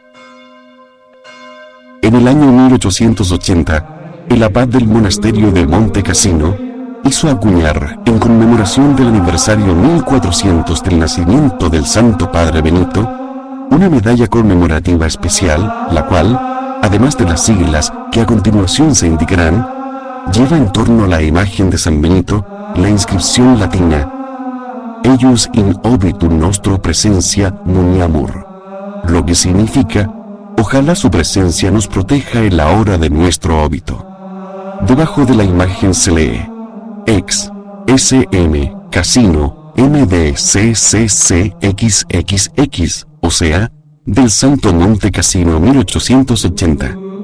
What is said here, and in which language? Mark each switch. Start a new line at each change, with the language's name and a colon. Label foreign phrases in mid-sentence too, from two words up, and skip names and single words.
Spanish: En el año 1880, el abad del monasterio de Monte Cassino hizo acuñar, en conmemoración del aniversario 1400 del nacimiento del Santo Padre Benito, una medalla conmemorativa especial, la cual, además de las siglas que a continuación se indicarán, lleva en torno a la imagen de San Benito la inscripción latina
Latin: «Eius in obitum nostro presentia muniamur»,
Spanish: lo que significa «Ojalá su presencia nos proteja en la hora de nuestro óbito». Debajo de la imagen se lee
Latin: «Ex SM Cassino MDCCCXXX»,
Spanish: o sea, del Santo Monte Cassino 1880.